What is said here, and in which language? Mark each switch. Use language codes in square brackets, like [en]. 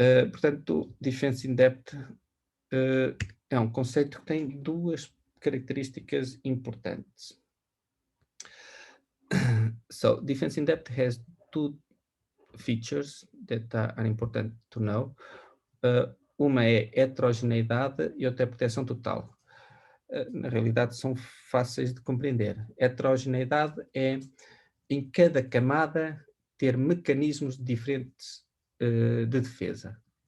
[pt] Portanto, defense in depth é um conceito que tem duas características importantes. [en] So, defense in depth has two features that are important to know. [pt] Uma é heterogeneidade e outra é proteção total. Na realidade, são fáceis de compreender. Heterogeneidade é, em cada camada, ter mecanismos diferentes de defesa.